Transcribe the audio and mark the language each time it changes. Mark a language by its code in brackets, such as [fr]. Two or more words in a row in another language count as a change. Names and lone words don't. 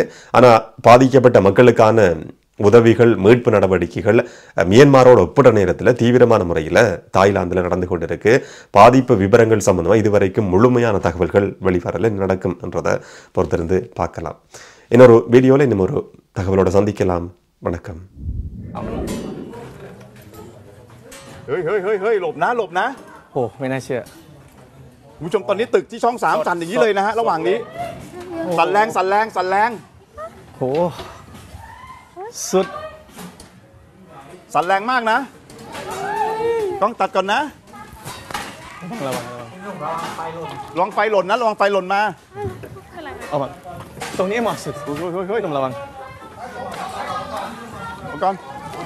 [ta] ஆனா பாதிக்கப்பட்ட மக்களுக்கான உதவிகள், மீட்பு நடவடிக்கைகள் மியான்மரோட ஒப்பிட்ட நேரத்தில் தீவிரமான முறையில் தாய்லாந்தில் நடந்து கொண்டிருக்கு. பாதிப்பு விவரங்கள் சம்பந்தமாக இதுவரைக்கும் முழுமையான தகவல்கள் வெளிவரல, நடக்கும் என்றதை பொறுத்திருந்து பார்க்கலாம். இன்னொரு வீடியோவில் இன்னும் ஒரு தகவலோட சந்திக்கலாம். வணக்கம். [th] เฮ้ยหลบนะโอ้ไม่น่าเชื่อคุณผู้ชมตอนนี้ตึก ที่ช่อง3สั่นอย่างนี้เลยนะฮะระหว่างนี้สั่นแรงโหสุดสั่นแรงมากนะต้องตัดก่อนนะระวังไฟหล่นนะระวังไฟหล่นมาเอามาตรงนี้เหมาะสุดเฮ้ยต้องระวังก่อน